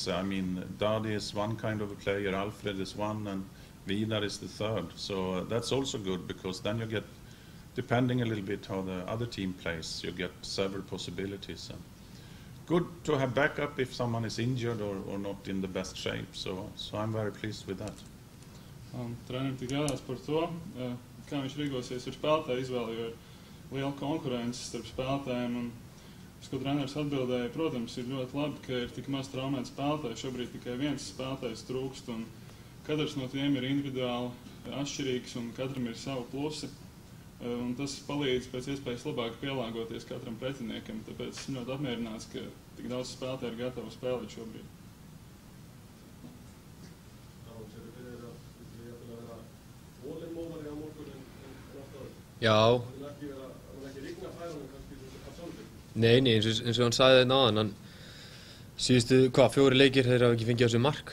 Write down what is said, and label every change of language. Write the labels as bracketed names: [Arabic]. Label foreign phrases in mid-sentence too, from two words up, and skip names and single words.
[English] I mean, Dadi is one kind of a player, Alfred is one, and Vidar is the third. So that's also good, because then you get, depending a little bit how the other team plays, you get several possibilities. And good to have backup if someone is injured or not in the best shape. So I'm very pleased with that. [Latvian] Trenerim tik jādās par to, kā viņš rīkosies ar spēlētāju izvēli, jo ir liela konkurence starp spēlētājiem. Un, ko treneris atbildēja, protams, ir ļoti labi, ka ir tik maz traumēti spēlētāji. Šobrīd tikai viens spēlētājs trūkst, un katrs no tiem ir individuāli atšķirīgs, un katram ir savi plusi. Un tas palīdz pēc iespējas labāk pielāgoties katram pretiniekam. Tāpēc esmu ļoti apmierināts, ka tik daudz spēlētāji ir gatavi spēlēt šobrīd. [Icelandic] Já. Nei, eins og hann sagði þetta áðan, hann síðustu 4 leikir þeir hafa ekki fengið á sig mark.